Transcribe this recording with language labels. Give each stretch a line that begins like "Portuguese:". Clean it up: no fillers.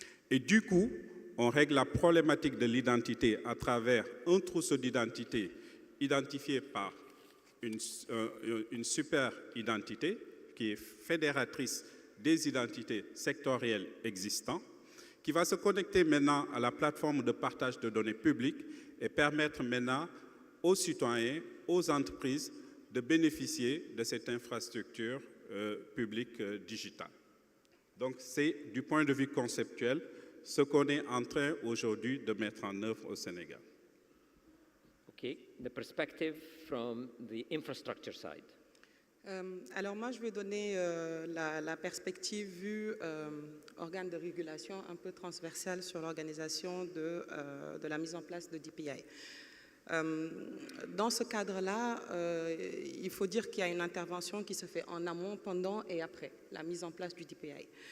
French: Et du coup, on règle la problématique de l'identité à travers un trousseau d'identités identifié par une super identité qui est fédératrice des identités sectorielles existantes, qui va se connecter maintenant à la plateforme de partage de données publiques et permettre maintenant aux citoyens, aux entreprises de bénéficier de cette infrastructure publique digitale. Donc c'est du point de vue conceptuel ce qu'on est en train aujourd'hui de mettre en œuvre au Sénégal.
English: Okay, the perspective from the infrastructure side.
French: Alors moi, je vais donner la perspective vue organe de régulation un peu transversale sur l'organisation de la mise en place de DPI. Dans ce cadre-là, il faut dire qu'il y a une intervention qui se fait en amont, pendant et après la mise en place du DPI.